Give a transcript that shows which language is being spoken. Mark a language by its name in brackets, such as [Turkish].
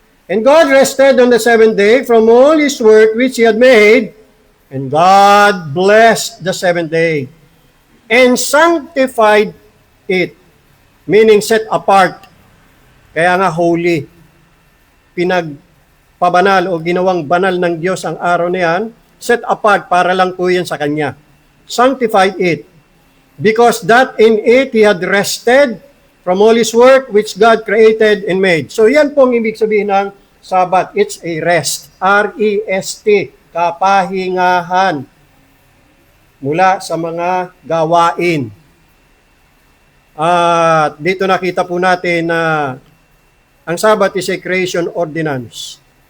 [English] And God rested on the seventh day from all His work which He had made, and God blessed the seventh day, and sanctified it, meaning set apart. [Filipino] Kaya nga holy. Pinagpabanal o ginawang banal ng Diyos ang araw na yan, [English] set apart [Filipino] para lang po yan sa Kanya. [English] Sanctified it, because that in it He had rested from all His work which God created and made. [Filipino] So yan pong ibig sabihin ng Sabat. [English] It's a rest. [Filipino] R-E-S-T. Kapahingahan. Mula sa mga gawain. At dito nakita po natin na ang Sabat [English] is a creation ordinance.